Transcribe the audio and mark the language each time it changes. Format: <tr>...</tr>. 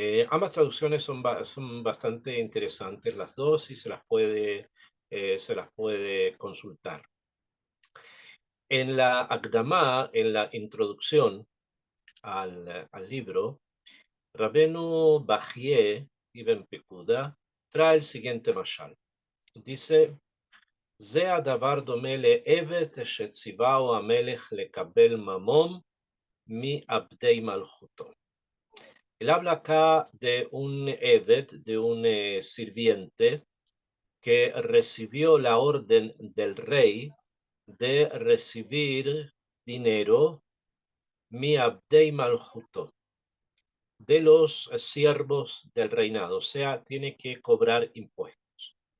<es>Ambas traducciones son bastante interesantes las dos y se las puede consultar. En la Akdamá, en la introducción al libro, Rabenu Bajie Ibn Pekuda trae el siguiente mashal. Dice,</es> <he>זה הדבר דומה לעבד שציווהו המלך לקבל ממון מעבדי מלכותו.</he> <es>Él habla acá de un Eved, de un sirviente que recibió la orden del rey de recibir dinero,</es> <he>mi abdei maljuto,</he> <es>de los siervos del reinado, o sea, tiene que cobrar impuestos.</es>